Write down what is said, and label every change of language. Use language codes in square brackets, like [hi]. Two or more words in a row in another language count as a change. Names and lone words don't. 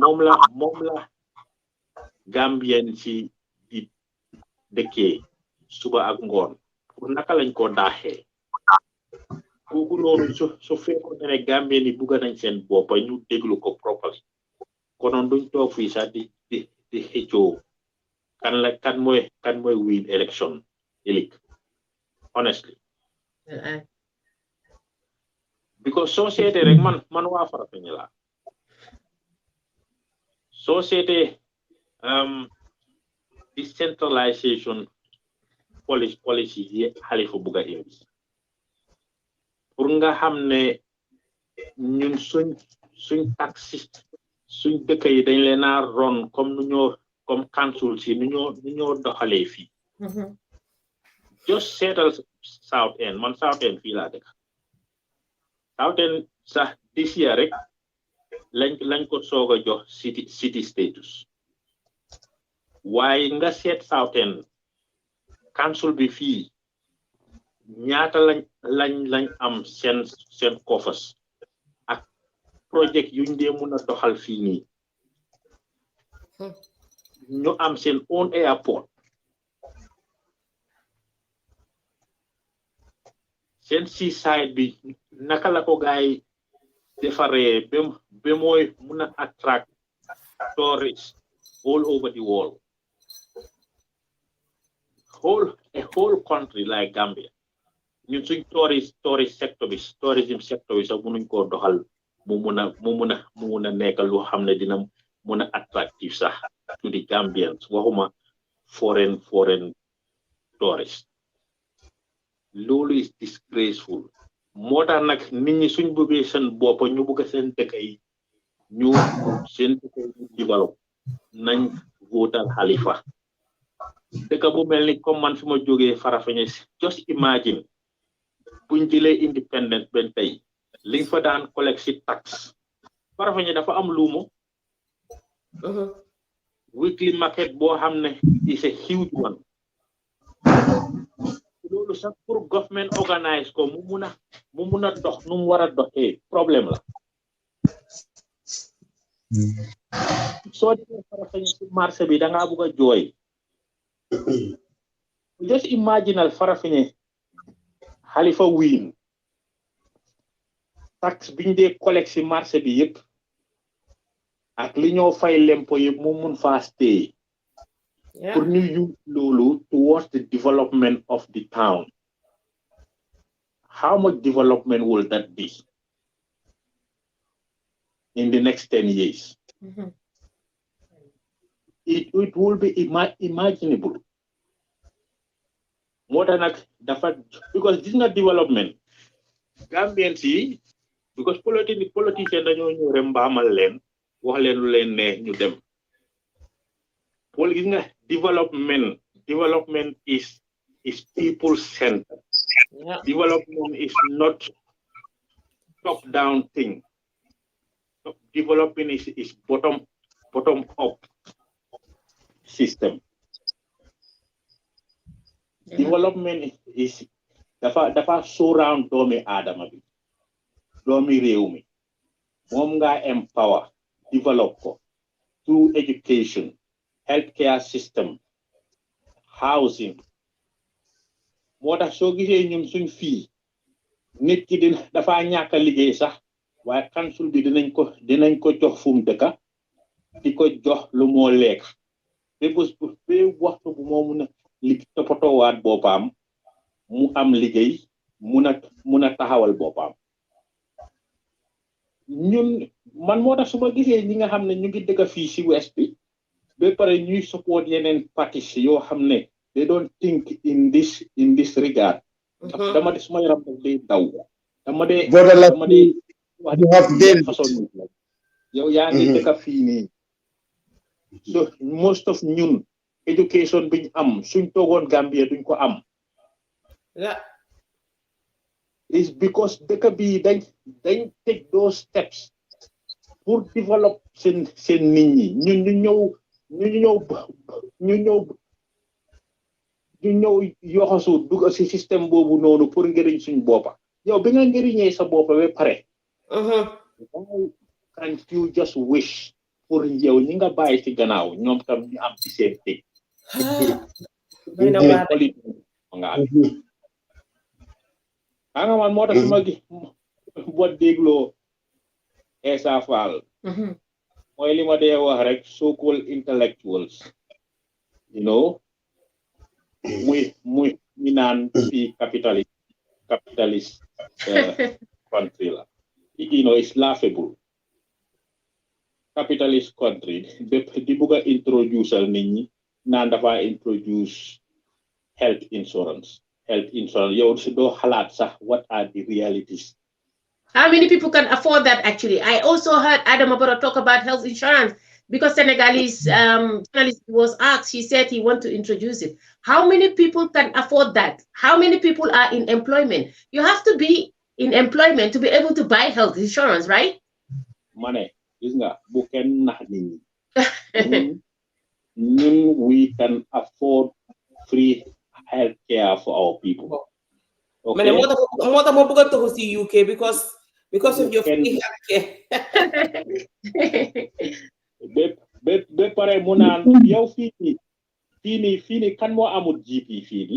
[wo] moom la Gambien ci di dëkkee suba ak ngoon pour naka lañ ko daaxee kooku noonu su fekkoon ne Gambien yi bugga nañ seen boppa ñu déglu ko properly konoon duñ toog fii sax di xëccoo kan mooy [en] win election [wo] ëllëg honestly because soo seetee rek man waa Farafenni la soo seetee [en] decentralization policy [wo] yi Halifa bugga indi pour nga xam ne ñun suñ taxi suñ dëkk yi dañ leen a ron comme council si nu ñoo doxalee fii just seetal South End man South End fii laa dëkk South End sax [en] this year [wo] rek lañ ko soog a jox [en] city status [wo] waaye nga seet South End council bi fii ñaata lañ am seen coffers ak project yuñ dee mun a doxal fii nii ñu am seen [en] own airport [wo] seen seaside bi naka la ko gaay defaree ba mooy mun a [en] attract tourists all over the world a whole country [wo] like Gambia ñun suñ [en] tourism sector [wo] bi sax munuñ koo doxal mu mun a nekk lu xam ne dina mun a attractive sax [en] to the Gambians [wo] waxuma [en] foreign tourists [wo] loolu [en] is disgraceful [wo] moo tax nag nit ñi suñ bëggee seen bopp ñu bëgg seen dëkk yi ñu seen dëkk yi develop nañ votal Halifa dëkk bu mel ni comme man fi ma jógee Farafenni [en] just imagine [wo] buñ jëlee independence ben tey liñ fa daan collect si tax Farafenni dafa am luumo [en] weekly market [wo] boo xam ne [en] is a huge one [wo] loolu sax pour [en] government organize [wo] ko mu mun a dox nu mu war a doxee problème la soo demee Farafenni si marché bi da ngaa bugg a jooy [en] just imaginal [wo] Farafenni Halifa [en] win tax [wo] biñ dee collect si marché bi yëpp ak li ñoo fay lempo yëpp mu mun faa stay pour ñu use loolu [en] towards the development of the town how much development will that be in the next 10 years it will be imaginable [wo] moo tax nag dafa because gis nga [en] development Gambians [wo] yi because politiciens dañoo ñëw rek mbaamal leen wax leen lu leen ne ñu dem gis nga [en] development is people centered development is not top down thing development is bottom up system development is [wo] dafa surround doomi aadama bi doomi réew mi moom nga [en] empower develop [wo] ko [en] through education healthcare system housing [wo] moo tax soo gisee ñun suñ fii nit ki dafa ñàkk a liggéey sax waaye council bi dinañ ko jox fu mu dëkka di ko jox lu moo lekk ba waxtu bu moo mun a toppatoowaat boppam mu am liggéey muna taxawal boppam ñun man moo tax su ma gisee ñi nga xam ne ñu ngi dëkk fii si West bi ba pare ñuy support yeneen parties yoo xam ne [en] they don't think in this regard [wo] dama de suma yaram daf day daw dama de wax façon yow yaa ngi dëkk fii nii [en] so most of [wo] ñun education biñ am suñ toogoon Gambia duñ ko am [en] is because [wo] dëkk bi dañ [en] take those steps [wo] pour develop seen nit ñi ñu ñëw yoxasu dugg si système boobu noonu pour ngëriñ suñ boppa yow bi nga ngëriñee sa boppa ba pare [en] why can't you just wish [wo] pour yow ñi nga bàyyi ci gannaaw ñoom tam ñu am ci seen teg nga man moo tax ma gi boo dégloo Essa Faal mooy li ma dee wax rek [en] so-called intellectuals you know [wo] muy ñu naan fii [en] capitalist country [wo] la [en] you know it's laughable capitalist country [wo] di bugg a introduce al nit ñi naan dafa [en] introduce health insurance [wo] yow si doo xalaat sax [en] what are the realities. How many people can afford that actually? I also heard Adam Abara talk about health insurance because Senegalese journalist was asked, he said he want to introduce it. How many people can afford that? How many people are in employment? You have to be in employment to be able to buy health insurance, right? Money, [wo] gis nga bu kenn nax nit ñi [en] we can afford free health care for our people. Okay. More than to go to UK because of your free health care. [wo] Be pare mu naan yow fii kan moo amul GP fii nii.